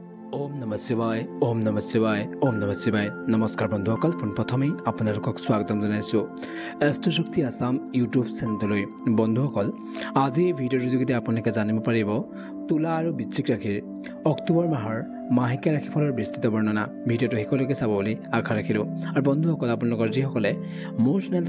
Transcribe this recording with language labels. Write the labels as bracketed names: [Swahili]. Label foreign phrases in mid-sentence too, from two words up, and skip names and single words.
[Sanskrit] ओम नमः शिवाय ओम नमः शिवाय ओम नमः शिवाय [Assamese] नमस्कार बंधुসকল পোনপ্ৰথমেই আপোনালোকক স্বাগতম জনাইছো এষ্ট্ৰ শক্তি আসাম ইউটিউব চেনেললৈ বন্ধুসকল আজি এই ভিডিঅ'ৰ যোগেদি আপোনালোকে জানিব পাৰিব তুলা আৰু বৃশ্চিক ৰাশিৰ অক্টোবৰ মাহৰ মাহেকীয়া ৰাশিফলৰ বিস্তৃত বৰ্ণনা ভিডিঅ'টো শেষলৈকে চাব বুলি আশা ৰাখিলো আৰু বন্ধুসকল আপোনালোকৰ যিসকলে মোৰ চেনেলটো